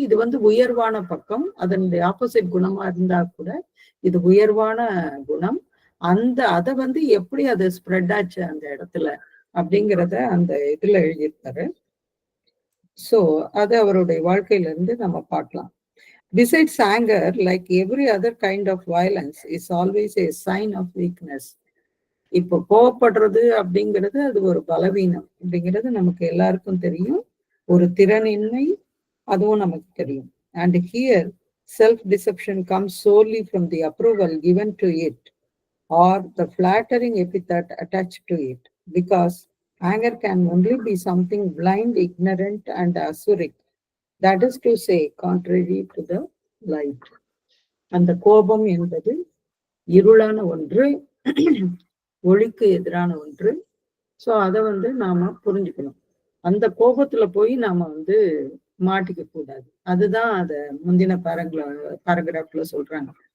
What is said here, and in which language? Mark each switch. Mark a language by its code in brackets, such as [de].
[ta] இது வந்து உயர்வான பக்கம். அதனுடைய ஆப்போசிட் குணமா இருந்தா கூட இது உயர்வான குணம். அதை வந்து எப்படி அது ஸ்ப்ரெட் ஆச்சு அந்த இடத்துல அப்படிங்கிறத அந்த இதுல எழுதியிருக்காரு. சோ அது அவருடைய வாழ்க்கையில இருந்து நம்ம பார்க்கலாம். [en] Besides anger, like every other kind of violence, is always a sign of weakness. [ta] இப்போ கோவப்படுறது அப்படிங்கிறது அது ஒரு பலவீனம் அப்படிங்கிறது நமக்கு எல்லாருக்கும் தெரியும். ஒரு திறனின்மை, அதுவும் நமக்கு தெரியும். [en] And here self-deception comes solely from the approval given to it or the flattering epithet attached to it, because anger can only be something blind, ignorant and asuric, that is to say contrary to the light. [ta] அந்த கோபம் என்பது இருளான ஒன்று, ஒளிக்கு எதிரான ஒன்று. So அதை வந்து நாம புரிஞ்சுக்கணும். அந்த கோபத்துல போய் நாம வந்து மாட்டிக்க கூடாது. அதுதான் அத முந்தின பேராகிராஃப்ல சொல்றாங்க.